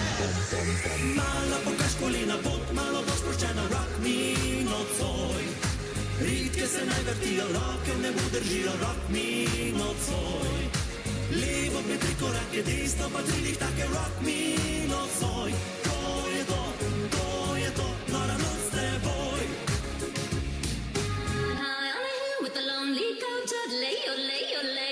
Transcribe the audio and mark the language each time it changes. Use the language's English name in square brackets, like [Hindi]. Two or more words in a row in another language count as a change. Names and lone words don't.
[Slovenian] Malo pokaž kolena pot, malo bo sproščena, [English] rock me [Slovenian] nocoj. Ritke se naj vrtijo, roke v nebu držijo, [English] rock me [Slovenian] nocoj. Levo pri 3 korake, desno pa 3 lihtake, [English] rock me [Slovenian] nocoj. To je to, nora noc s teboj. [English] High on a hill with the lonely goat, lay, oh, lay, oh, lay.